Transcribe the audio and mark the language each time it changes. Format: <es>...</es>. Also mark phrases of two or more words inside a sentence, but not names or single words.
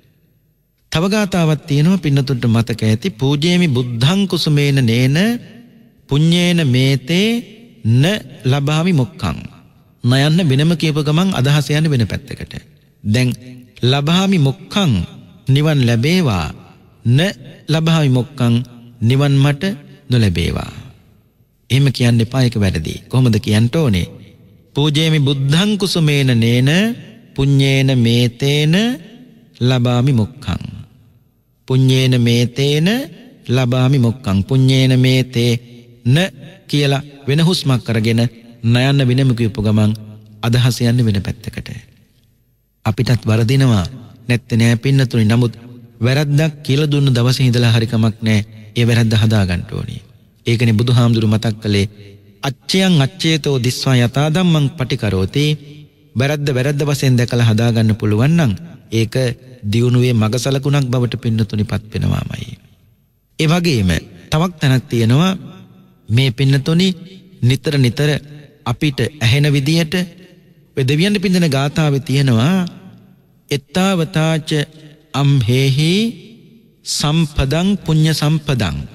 <si>තව ගාතාවක් තියෙනවා පින්නතුන්ට මතක ඇති</si> <pi>පූජේමි බුද්ධං කුසුමේන නේන පුඤ්ඤේන මේතේ න ලබාමි මොක්ඛං.</pi> <si>නයන්න වෙනම කියප ගමන් අදහස යන්නේ වෙන පැත්තකට. දැන්</si> <pi>ලබාමි මොක්ඛං</pi> <si>නිවන් ලැබේවා</si> <pi>න ලබාමි මොක්ඛං</pi> <si>නිවන් මට නොලැබේවා. එහෙම කියන්න එපා ඒක වැරදි. කොහොමද කියන්න ඕනේ?</si> <pi>පූජේමි බුද්ධං කුසුමේන නේන පුඤ්ඤේන මේතේන ලබාමි මොක්ඛං. පුඤ්ඤේන මේතේන ලබාමි මොක්ඛං. පුඤ්ඤේන මේතේ න</pi> <si>කියලා වෙන හුස්මක් අරගෙන නයන්න වෙනම කියපු ගමන් අදහස යන්නේ වෙන පැත්තකට. අපිටත් වරදිනවා නැත්තේ නෑ පින්නතුනි. නමුත් වැරද්දක් කියලා දුන්න දවසේ ඉඳලා හරි කමක් නෑ. ඒ වැරද්ද හදා ගන්න ඕනේ. ඒකනේ බුදුහාමුදුරු මතක් කළේ</si> <pi>අච්චයන් අච්චේතෝ දිස්වා යතා ධම්මං පටිකරෝති.</pi> <si>වැරද්ද වශයෙන් දැකලා හදා ගන්න පුළුවන් නම් ඒක දියුණුවේ මගසලකුණක් බවට පින්නතුනිපත් වෙනවාමයි. ඒ වගේම තවක් තැනක් තියෙනවා මේ පින්නතුනි නිතර අපිට ඇහෙන විදියට ඔය දෙවියන් පින්දන ගාථාවේ තියෙනවා</si> <pi>එත්තාවතාච අම්හෙහි සම්පදං පුඤ්ඤ සම්පදං.</pi>